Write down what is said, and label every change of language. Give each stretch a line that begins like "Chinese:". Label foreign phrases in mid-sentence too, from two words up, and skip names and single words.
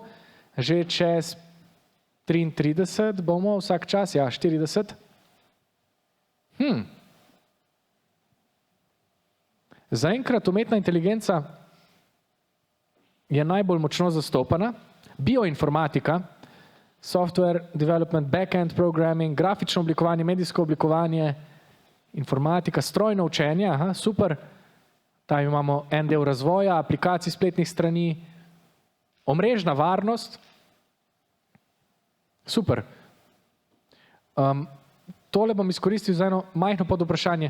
Slovenian: Že čez 33 bomo vsak čas, ja, 40. Zaenkrat umetna inteligenca je najbolj močno zastopana. Bioinformatika,
English: software development, back-end programming,
Slovenian: grafično oblikovanje, medijsko oblikovanje, informatika, strojno učenje, aha, super. Tam imamo en del razvoja, aplikacij spletnih strani, omrežna varnost. Super. Tole bom izkoristil za eno majhno podvprašanje.